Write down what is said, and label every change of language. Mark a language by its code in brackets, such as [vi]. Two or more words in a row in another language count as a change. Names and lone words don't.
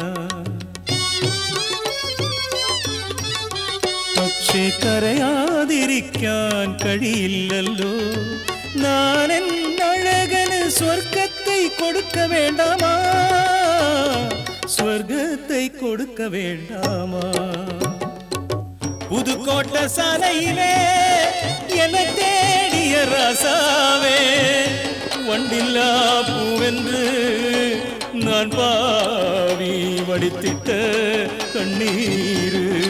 [ml] പക്ഷേ കരയാതിരിക്കാൻ കഴിയില്ലല്ലോ. [ta] நானென் அழகன் சொர்க்கத்தை கொடுக்க வேண்டாமா சொர்க்கத்தை கொடுக்க வேண்டாமா. புதுக்கோட்டை சாலையிலே என தேடிய ராசாவே வண்டில்லா பூவென்று நான் பாவி வடித்திட்ட கண்ணீர்